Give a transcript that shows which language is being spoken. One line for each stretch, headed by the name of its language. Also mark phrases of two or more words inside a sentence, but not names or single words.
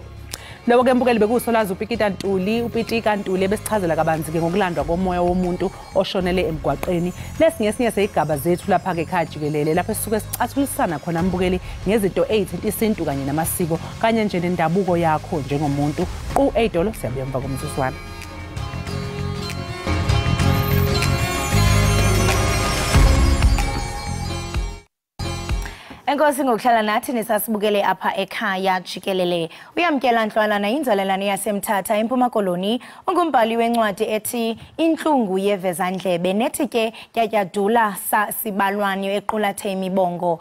Zulu: Lokho ke mbukeli bekusolwazi uPitika Ntuli besichazela kabanzi ke ngokulandwa komoya womuntu oshonele emgwaqeni. Lesinye seyigaba zethu lapha ke ekhaya jikelele lapho sisuke sicathulisana khona mbukeli ngezinto ezithinta isintu kanye namasiko kanye nje nendabuko yakho njengomuntu.
Xhosa: U8 siyabuya emva komzuzwana. Enkosi ngokuhlala nathi nisasibukele apha ekhaya jikelele. Uyamkela Nhlwana inzalelane yasemthatha eMpuma Koloni ungumbhali wencwadi ethi Inhlungu yevezandlebe nethi ke yatyadula sibalwani equlathe imibongo.